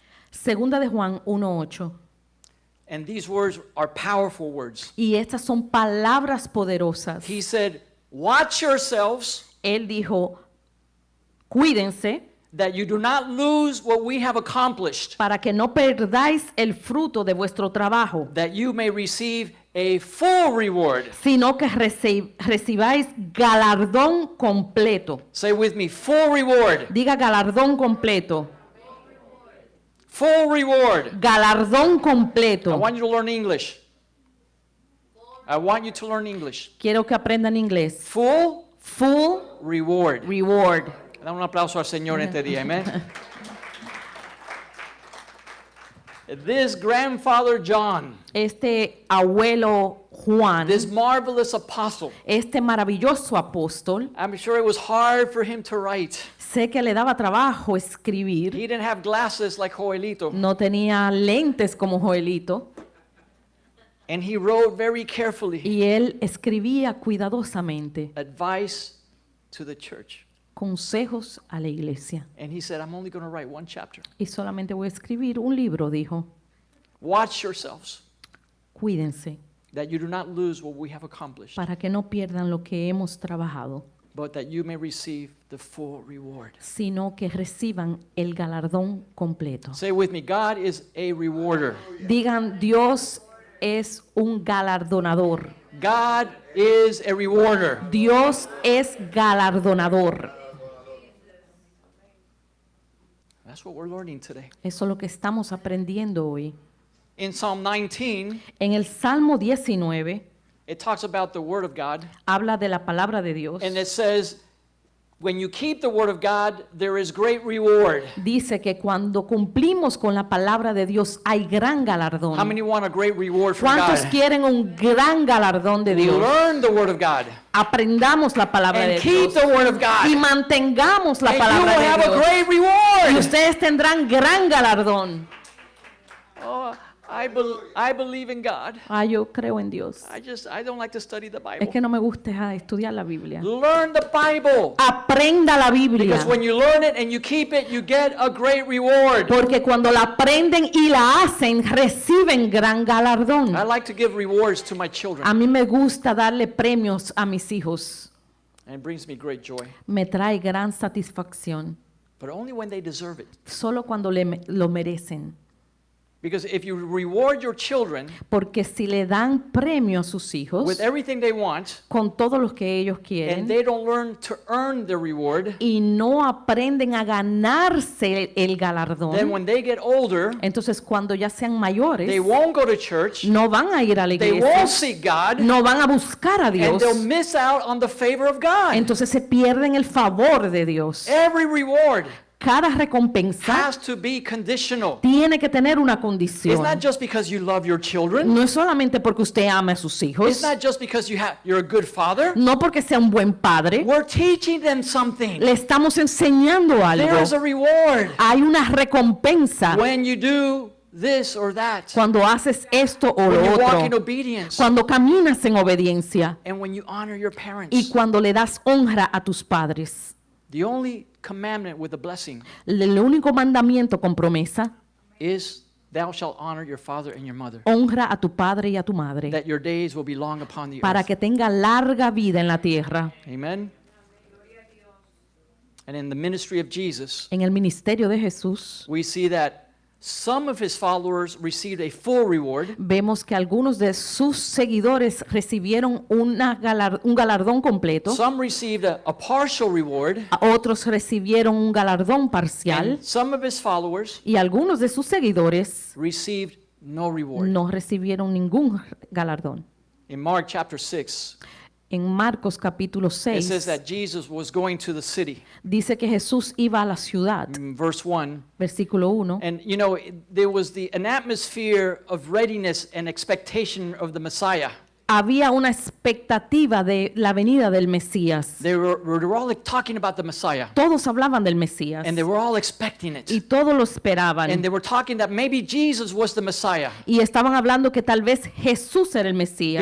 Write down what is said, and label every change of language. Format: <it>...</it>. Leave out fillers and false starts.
<es>Segunda de Juan 1:8.</es> <en>And these words are powerful words.</en> <es>Y estas son palabras poderosas.</es> <en>He said, watch yourselves</en> <es>Él dijo, cuídense</es> <en>that you do not lose what we have accomplished,</en> <es>para que no perdáis el fruto de vuestro trabajo,</es> <en>that you may receive a full reward.</en> <es>sino que recibáis galardón completo.</es> <en>Say with me, full reward.</en> <es>Diga galardón completo.</es> <en>Full reward.</en> <es>Galardón</es> <en>I</en> <es>completo.</es> <en>want you to learn English. I want you to learn English.</en> <es>Quiero que aprendan inglés.</es> <en>Full Full reward. reward.</en> <es>Da un aplauso al Señor este día, amen.</es> <en>This grandfather John,</en> <es>Este abuelo Juan,</es> <en>this marvelous apostle,</en> <es>este maravilloso apóstol,</es> <en>I'm sure it was hard for him to write.</en> <es>sé que le daba trabajo escribir.</es> <en>He didn't have glasses like Joelito,</en> <es>No tenía lentes como Joelito.</es> <en>and he wrote very carefully</en> <es>Y él escribía cuidadosamente</es> <en>advice to the church.</en> <es>consejos a la iglesia.</es> <en>And he said, I'm only going to write one chapter.</en> <es>Y solamente voy a escribir un libro, dijo.</es> <en>Watch yourselves</en> <es>Cuídense</es> <en>that you do not lose what we have accomplished,</en> <es>para que no pierdan lo que hemos trabajado,</es> <en>but that you may receive the full reward.</en> <es>sino que reciban el galardón completo.</es> <en>Say with me, God is a rewarder.</en> <es>Digan, Dios es un galardonador.</es> <en>God is a rewarder.</en> <es>Dios es galardonador.</es> <en>That's what we're learning today.</en> <es>Eso es lo que estamos aprendiendo hoy.</es> <en>In Psalm 19,</en> <es>En el Salmo 19</es> <en>it talks about the word of God,</en> <es>habla de la palabra de Dios.</es> <en>and it says, when you keep the word of God, there is great reward.</en> <es>Dice que cuando cumplimos con la palabra de Dios hay gran galardón.</es> <en>How many want a great reward from</en> <es>¿Cuántos</es> <en>God?</en> <es>quieren un gran galardón de Dios?</es> <en>Learn the word of God</en> <es>Aprendamos la palabra de</es> <en>and keep</en> <es>Dios</es> <en>the word of</en> <es>y</es> <en>God,</en> <es>mantengamos la</es> <en>and you</en> <es>palabra</es> <en>will</en> <es>de</es> <en>have a</en> <es>Dios.</es> <en>great</en> <es>Y</es> <en>reward.</en> <es>ustedes tendrán gran galardón.</es> <en>Oh, I believe in God.</en> <es>Yo creo en Dios.</es> <en>I don't like to study the</en> <es>Es</es> <en>Bible.</en> <es>que no me gusta estudiar la Biblia.</es> <en>Learn the Bible.</en> <es>Aprenda la Biblia.</es> <en>Because when you learn it and you keep it, you get a great reward.</en> <es>Porque cuando la aprenden y la hacen, reciben gran galardón.</es> <en>I like to give rewards to my children.</en> <es>A mí me gusta darle premios a mis hijos.</es> <en>And it brings me great joy.</en> <es>Me trae gran satisfacción.</es> <en>But only when they deserve it.</en> <es>Solo cuando lo merecen.</es> <en>Because if you reward your children</en> <es>Porque si le dan premio a sus hijos</es> <en>with everything they want,</en> <es>con todo lo que ellos</es> <en>and</en> <es>quieren</es> <en>they don't learn to earn the reward,</en> <es>y no aprenden a ganarse el</es> <en>then</en> <es>galardón,</es> <en>when they get older,</en> <es>entonces cuando ya sean mayores</es> <en>they won't go to church,</en> <es>no van a ir a la</es> <en>they</en> <es>iglesia,</es> <en>won't seek God,</en> <es>no van a buscar a</es> <en>and</en> <es>Dios,</es> <en>they'll miss out on the favor of God.</en> <es>entonces se pierden el favor de Dios.</es> <en>Every reward</en> <es>Cada recompensa</es> <en>has to be conditional.</en> <es>tiene que tener una</es> <en>It's</en> <es>condición.</es> <en>not just because you love your children.</en> <es>No es solamente porque usted ama a sus hijos,</es> <en>It's not just because you're a good father.</en> <es>no porque sea un buen padre,</es> <en>We're teaching them something.</en> <es>le estamos enseñando algo.</es> <en>There's a reward</en> <es>Hay una recompensa</es> <en>when you do this or that,</en> <es>cuando haces esto o</es> <en>when</en> <es>lo</es> <en>you walk in</en> <es>otro,</es> <en>obedience,</en> <es>cuando caminas en obediencia</es> <en>and when you honor your</en> <es>y</es> <en>parents.</en> <es>cuando le das honra a tus padres.</es> <en>The only commandment with a blessing</en> <es>El único mandamiento con promesa,</es> <en>is thou shalt honor your father and your mother,</en> <es>honra a tu padre y a tu madre,</es> <en>that your days will be long upon the</en> <es>para</es> <en>earth.</en> <es>que tenga larga vida en la tierra.</es> <en>Amen. And in the ministry of Jesus,</en> <es>En el ministerio de Jesús,</es> <en>we see that some of his followers received a full reward,</en> <es>vemos que algunos de sus seguidores recibieron un galardón completo,</es> <en>some received a partial reward,</en> <es>otros recibieron un galardón parcial</es> <en>and some of his followers</en> <es>y algunos de sus seguidores</es> <en>received no reward.</en> <es>no recibieron ningún galardón.</es> <en>In Mark chapter 6,</en> <es>En Marcos capítulo</es> <en>it says</en> <es>6</es> <en>that Jesus was going to the city,</en> <es>dice que Jesús iba a la ciudad,</es> <en>verse 1.</en> <es>versículo 1,</es> <en>And you know, there was an atmosphere of readiness and expectation of the Messiah.</en> <es>había una expectativa de la venida del Mesías.</es> <en>They were all like talking about the Messiah,</en> <es>Todos hablaban del Mesías</es> <en>and they were all expecting</en> <es>y</es> <en>it.</en> <es>todos lo esperaban</es> <en>they were talking that maybe Jesus was the Messiah,</en> <es>y estaban hablando que tal vez Jesús era el Mesías</es>